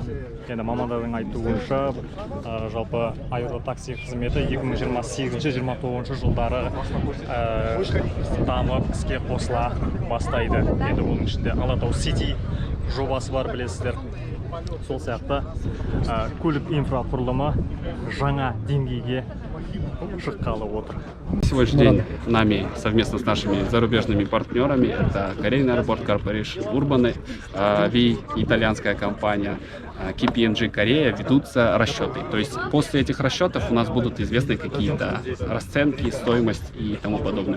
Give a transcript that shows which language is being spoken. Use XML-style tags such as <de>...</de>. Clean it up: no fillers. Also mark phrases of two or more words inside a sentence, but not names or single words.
<kk>Енді мамандардың айтуынша, жалпы аэро такси қызметі 2028-29 жылдары дамып іске қосыла бастайды. Енді оның ішінде Алатау Сити жобасы бар, білесіздер. Сол сияқты көлік инфрақұрылымы жаңа деңгейге шыққалы отыр.</kk> <ru>Сегодняшний день нами совместно с нашими зарубежными партнерами, это Korean Airport Corporation, Urban V, итальянская компания, KPMG Корея, ведутся расчеты. То есть после этих расчетов у нас будут известны какие-то расценки, стоимость и тому подобное.</ru>